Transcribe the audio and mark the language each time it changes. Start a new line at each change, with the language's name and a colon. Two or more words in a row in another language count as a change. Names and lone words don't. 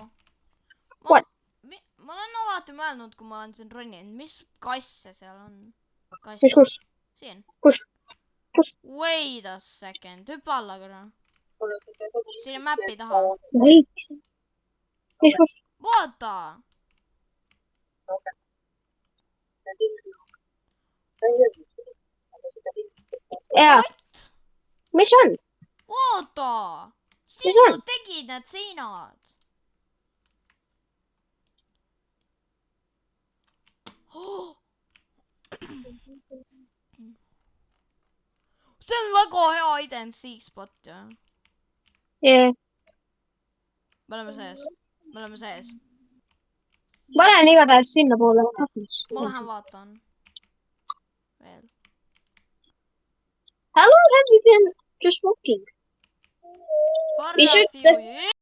English: What?
Estonian: Ma olen alati mõelnud, kui ma olen siin roninud, mis kasse seal on? Mis kus? Siin. Kus?
English: Wait a second.
Estonian: Hüppa alla korra. Siin on mäppi taha. Võiks. Mis kus? Vaata. Jaa. Mis on? Vaata. Sinu tegid need seinad. See on väga hea
English: hide and seek spot,
Estonian: jah.
English: Yeah.
Estonian: Me oleme sees. Ma lähen igatahes sinna poole. Ma lähen vaatan. Veel.
English: How long have you been just walking? For a few years.